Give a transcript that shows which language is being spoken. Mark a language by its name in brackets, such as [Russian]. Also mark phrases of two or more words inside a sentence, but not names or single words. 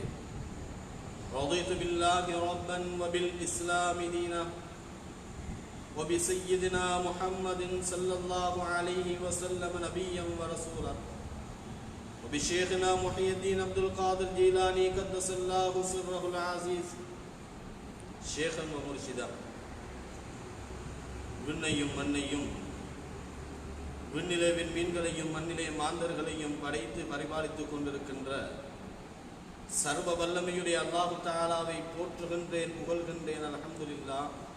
[Arabic] رضيت بالله ربا وبالإسلام دينا وبسيدنا محمد صلى الله عليه وسلم نبيا ورسولا وبشيخنا محي الدين عبد القادر الجيلاني قدس الله سره العزيز شيخا ومرشدا. [Tamil] விண்ணையும் மண்ணையும் விண்ணிலே விண்மீன்களையும் மண்ணிலே மாந்தர்களையும் படைத்து பரிபாலித்துக் கொண்டிருக்கின்ற சர்வ வல்லமையுடைய அல்லாஹு தஆலாவை போற்றுகின்றேன், புகழ்கின்றேன். அல்ஹம்துலில்லாஹ்.